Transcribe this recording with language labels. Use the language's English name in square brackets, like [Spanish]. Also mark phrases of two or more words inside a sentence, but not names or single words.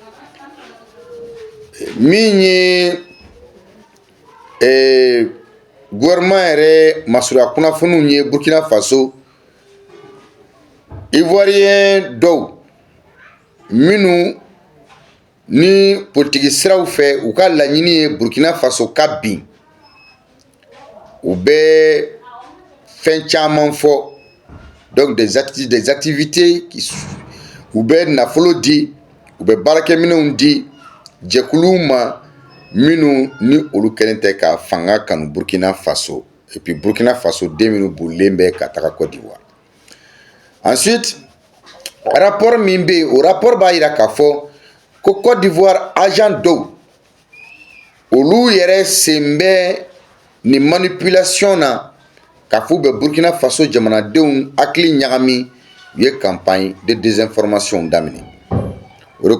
[Bambara] min ye gouvernement yɛrɛ masurunya kunnafoniw ye Burkina Faso Ivoirien dɔw minnu ni politiki siraw fɛ u ka laɲini ye Burkina Faso ka bin u bɛ fɛn caman fɔ [French] donc des activités [Bambara] u bɛ nafolo di u bɛ baarakɛminɛnw di jɛkuluw ma minnu ni olu kɛlen tɛ ka fanga kanu Burkina Faso [French] et puis [Bambara] Burkina Faso den minnu bolilen bɛ ka taga Côte d'Ivoire. Ensuite, rapport min bɛ yen o rapport b'a jira k'a fɔ ko Côte d'Ivoire agent dɔw olu yɛrɛ sen bɛ ni manipulation na k'a fɔ u bɛ Burkina Faso jamanadenw hakili ɲagami u ye [French] campagne de désinformation [Bambara] daminɛ o de